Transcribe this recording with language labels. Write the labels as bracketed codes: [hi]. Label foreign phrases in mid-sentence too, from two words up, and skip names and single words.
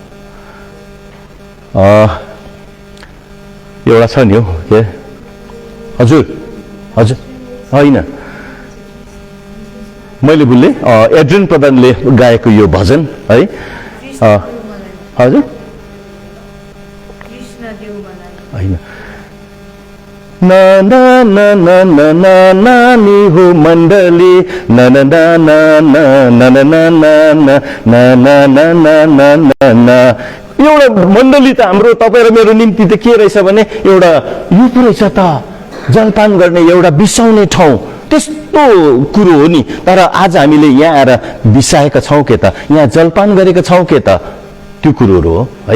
[ne] एउटा छ नि हो के? हजुर हजुर होइन, मैले भुले, एड्रिन प्रधानले गाएको यो भजन है। हजुर होइन, ना ना ना ना ना ना नानी हो मण्डली, ना ना ना ना ना ना ना ना ना ना ना ना ना ना ना ना। एउटा मण्डली त हाम्रो तपाईँ र मेरो निम्ति त के रहेछ भने एउटा यो पो रहेछ त, जलपान गर्ने एउटा बिसाउने ठाउँ, त्यस्तो कुरो हो नि। तर आज हामीले यहाँ आएर बिसाएका छौँ के त, यहाँ जलपान गरेका छौँ के त, त्यो कुरोहरू हो है।